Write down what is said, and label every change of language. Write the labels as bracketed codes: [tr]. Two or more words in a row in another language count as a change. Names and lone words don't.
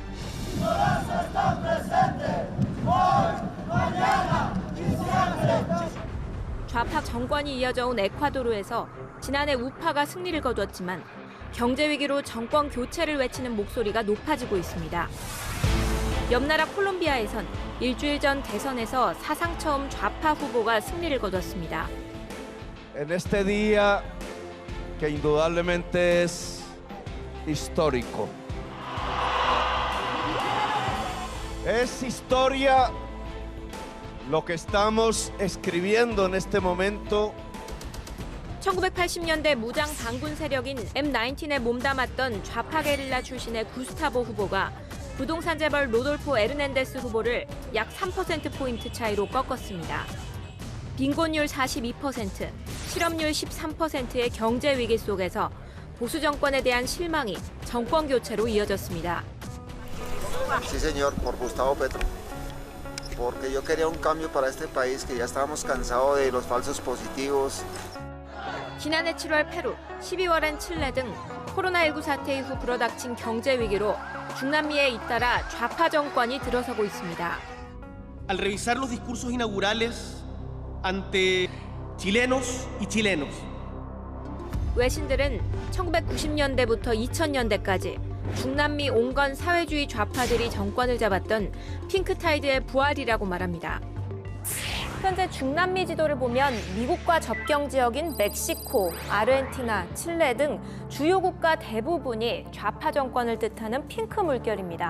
[ko] 좌파 정권이 이어져 온 에콰도르에서 지난해 우파가 승리를 거두었지만 경제 위기로 정권 교체를 외치는 목소리가 높아지고 있습니다. 옆 나라 콜롬비아에선 일주일 전 대선에서 사상 처음 좌파 후보가 승리를 거뒀습니다. [es] En este día que indudablemente es histórico. Es historia lo que estamos escribiendo en este momento. [ko] 1980년대 무장 반군 세력인 M19에 몸담았던 좌파 게릴라 출신의 구스타보 후보가 부동산 재벌 로돌포 에르난데스 후보를 약 3%포인트 차이로 꺾었습니다. 빈곤율 42%, 실업률 13%의 경제 위기 속에서 보수 정권에 대한 실망이 정권 교체로 이어졌습니다. [es] Sí, señor, por Gustavo Petro. Porque yo quería un cambio para este país que ya estábamos cansados de los falsos positivos. [ko] 지난해 7월 페루, 12월엔 칠레 등 코로나19 사태 이후 불어닥친 경제 위기로 중남미에 잇따라 좌파 정권이 들어서고 있습니다. [es] Al revisar los discursos inaugurales ante chilenos y chilenos. [ko] 외신들은 1990년대부터 2000년대까지 중남미 온건 사회주의 좌파들이 정권을 잡았던 핑크타이드의 부활이라고 말합니다. 현재 중남미 지도를 보면 미국과 접경 지역인 멕시코, 아르헨티나, 칠레 등 주요 국가 대부분이 좌파 정권을 뜻하는 핑크 물결입니다.